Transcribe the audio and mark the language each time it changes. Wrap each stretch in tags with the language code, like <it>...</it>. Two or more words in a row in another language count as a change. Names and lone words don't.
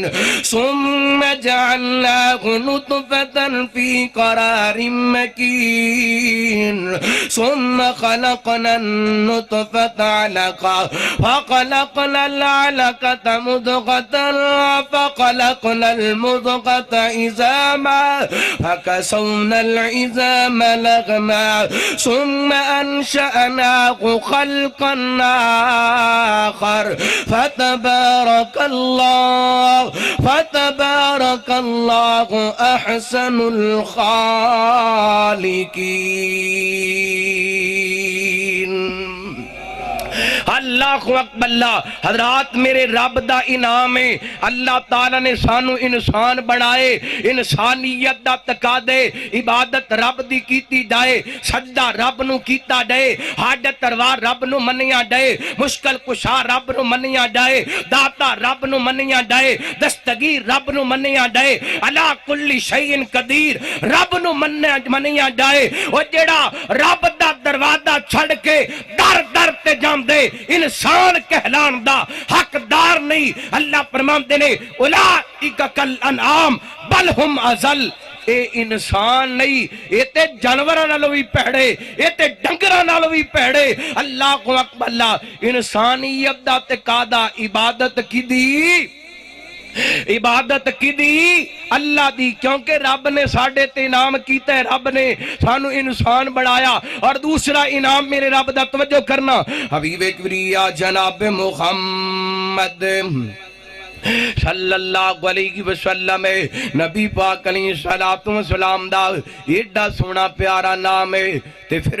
<ar>ثُمَّ جَعَلْنَاهُ نُطْفَةً فِي قَرَارٍ مَّكِينٍ ثُمَّ خَلَقْنَا النُّطْفَةَ عَلَقَةً فَخَلَقْنَا الْعَلَقَةَ مُضْغَةً فَخَلَقْنَا الْمُضْغَةَ عِظَامًا فَكَسَوْنَا الْعِظَامَ لَحْمًا ثم أنشأناه خلقا آخر فتبارك الله أحسن الخالقين اللہ اکبر</ar> <pa>اللہ حضرات میرے رب دا انعام ہے اللہ تعالیٰ نے سانو انسان بنائے انسانیت دا تقاضے عبادت رب دی کیتی جائے سجدہ رب نو کیتا جائے حاجت روا رب نو منیا جائے مشکل کشا رب نو منیا جائے داتا رب نو منیا جائے دستگیر رب نو منیا جائے</pa> <ar>علا کل شیء قدیر</ar> <pa>رب نو منیا جائے وہ جڑا رب دا دروازہ چھڑ کے در در تے جام دے انسان کہلان دا حقدار نہیں اللہ فرماندے نے</pa> <ar>اولئک کالانعام بل ہم اضل</ar> <pa>اے انسان نہیں اے تے جانوراں نالوں بھی پیڑے اے تے ڈنگراں نالوں بھی پیڑے</pa> <ar>اللہ اکبر</ar> <pa>اللہ انسانیت دا تقاضا عبادت کیدی عبادت کی دی اللہ دی کیونکہ رب نے ساڑھے تے انعام کیتا ہے رب نے سانو انسان بڑھایا اور دوسرا انعام میرے رب دا توجہ کرنا حبیب کبریا جناب محمد</pa> <ar>صلی اللہ علیہ وسلم</ar> <pa>نبی پاک</pa> <ar>علیہ الصلوۃ والسلام</ar> <pa>دا ایڈا سونا پیارا نام ہے تے پھر</pa>